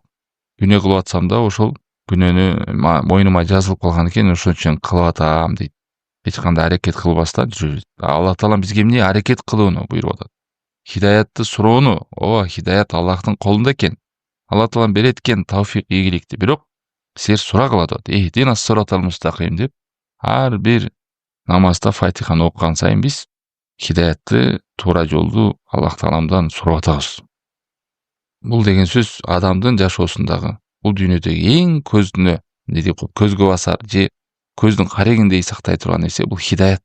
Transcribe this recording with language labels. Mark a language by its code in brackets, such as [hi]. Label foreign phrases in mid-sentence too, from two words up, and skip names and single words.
[ky] Күнөө кылып атсам да ошол күнөөнү мойнума жазылып калган экен, ошон үчүн кылып атам дейт. Эч кандай аракет кылбастан жүрөт. Алла таалам бизге эмне аракет кылууну буйруп атат? Хидаятты суроону. Хидаят Аллахтын колунда экен. Алла таалам берет экен тавфик, ийгиликти. Бирок силер сурагыла деп. [ar] اهدنا الصراط المستقيم [ky] деп ар бир намазда Фатиханы окуган сайын биз хидаятты, туура жолду Аллах тааламдан сурап атабыз. Бул деген сөз адамдын жашоосундагы, бул дүйнөдөгү эң көзгө басар же көздүн карегиндей сактай турган нерсе бул хидаят.